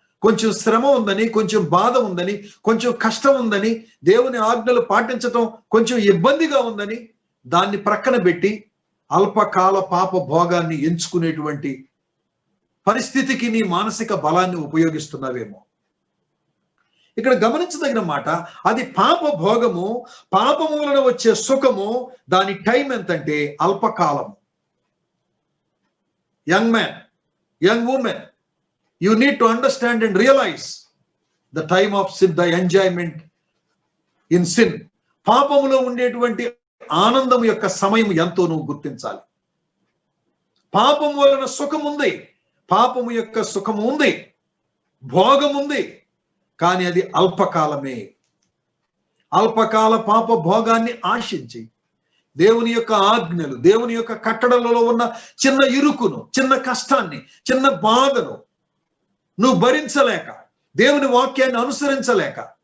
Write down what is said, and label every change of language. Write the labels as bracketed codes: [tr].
[te] కొంచెం శ్రమ ఉందని, కొంచెం బాధ ఉందని, కొంచెం కష్టం ఉందని, దేవుని ఆజ్ఞలు పాటించటం కొంచెం ఇబ్బందిగా ఉందని దాన్ని ప్రక్కన పెట్టి అల్పకాల పాప భోగాన్ని ఎంచుకునేటువంటి పరిస్థితికి నీ మానసిక బలాన్ని ఉపయోగిస్తున్నావేమో. ఇక్కడ గమనించదగిన మాట, అది పాప భోగము, పాపము వలన వచ్చే సుఖము, దాని టైం ఎంతంటే అల్పకాలం. [en] Young man, young women, you need to understand and realize the time of sin, the enjoyment in sin. [te] పాపములో ఉండేటువంటి ఆనందం యొక్క సమయం ఎంతో నువ్వు గుర్తించాలి. పాపం వలన సుఖం ఉంది, పాపము యొక్క సుఖం ఉంది, భోగం ఉంది, కానీ అది అల్పకాలమే. అల్పకాల పాప భోగాన్ని ఆశించి దేవుని యొక్క ఆజ్ఞలు, దేవుని యొక్క కట్టడలలో ఉన్న చిన్న ఇరుకును, చిన్న కష్టాన్ని, చిన్న బాధను నువ్వు భరించలేక, దేవుని వాక్యాన్ని అనుసరించలేక,